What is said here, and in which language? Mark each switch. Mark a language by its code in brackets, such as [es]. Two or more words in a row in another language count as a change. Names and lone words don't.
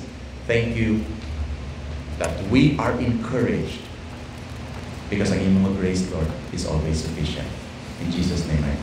[en] Thank you that we are encouraged, because [hil] ang imo nga [en] grace, Lord, is always sufficient. In Jesus' name.